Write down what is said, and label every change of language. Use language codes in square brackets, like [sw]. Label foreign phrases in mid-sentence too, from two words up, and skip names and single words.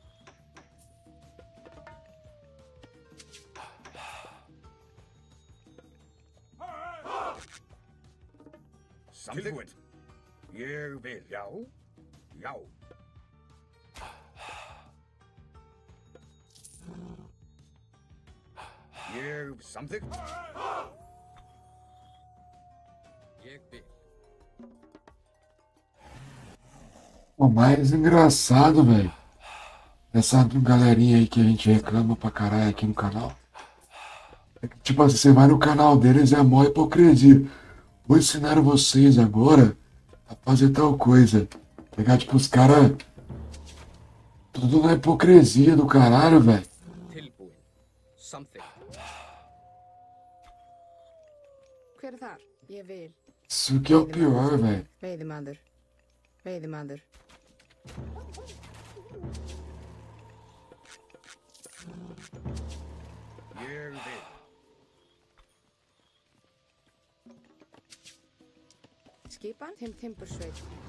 [is] Tilbúin. Ég vil. Já. Ég samþykkt. Ég vil. [pt] O mais engraçado, velho, essa galerinha aí que a gente reclama pra caralho aqui no canal, é que, tipo assim, você vai no canal deles, é mó hipocrisia. Vou ensinar vocês agora a fazer tal coisa. Pegar, tipo, os caras tudo na hipocrisia do caralho, velho. [is] Tilbúin. Samþykkt. Hver þar? Ég vil. [pt] Isso que é o pior, velho. [is] Veiðimaður. Ég vil. Skipan. Timbursveit.